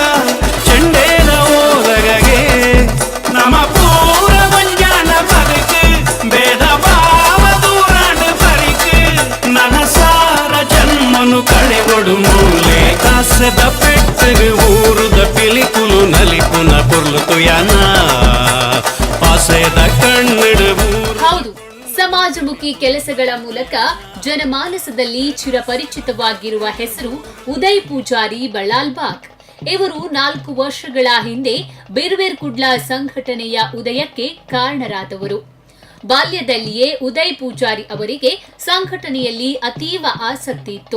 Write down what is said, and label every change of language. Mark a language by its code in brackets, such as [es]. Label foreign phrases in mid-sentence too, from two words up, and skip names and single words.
[tcy] ಚೆಂಡೇದ ಓದಗಗೆ ನಮ್ಮ ಪೂರ ಮಂಜಾನ ಬದುಕು ಭೇದ ಭಾವ ದೂರಾಂಡು ಬರಿಕು ನನ್ನ ಸಾರ ಜನ್ಮನು ಕಳೆಗೊಡು ಮೂಲೆ ಕಾಸದ ಪೆಟ್ಟಗೆ ಊರುದ ಪಿಲಿಕುಲು ನಲಿಪುನ ಪೊರ್ಲುತು ಯಾನಾ ಆಸೆದ ಕಣ್ಣಡು. [kn] ಹೌದು, ಸಮಾಜಮುಖಿ ಕೆಲಸಗಳ ಮೂಲಕ ಜನಮಾನಸದಲ್ಲಿ ಚಿರಪರಿಚಿತವಾಗಿರುವ ಹೆಸರು ಉದಯ್ ಪೂಜಾರಿ ಬಳ್ಳಾಲ್ ಭಾಗ್. ಇವರು 4 ವರ್ಷಗಳ ಹಿಂದೆ ಬಿರ್ವೇರ್ಕುಡ್ಲ ಸಂಘಟನೆಯ ಉದಯಕ್ಕೆ ಕಾರಣರಾದವರು. ಬಾಲ್ಯದಲ್ಲಿಯೇ ಉದಯ್ ಪೂಜಾರಿ ಅವರಿಗೆ ಸಂಘಟನೆಯಲ್ಲಿ ಅತೀವ ಆಸಕ್ತಿ ಇತ್ತು.